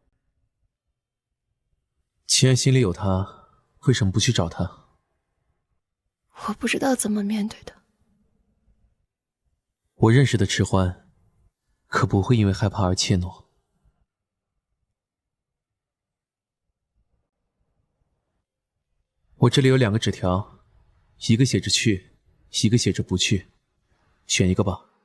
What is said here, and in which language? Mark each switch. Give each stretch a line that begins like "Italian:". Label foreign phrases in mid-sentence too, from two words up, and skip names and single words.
Chinese: 秦安心裡有他，為什麼不去找他？我不知道怎麼面對他。我認識的遲歡，可不會因為害怕而怯懦。我這裡有2個紙條，一個寫着去，一個寫着不去，選一個吧。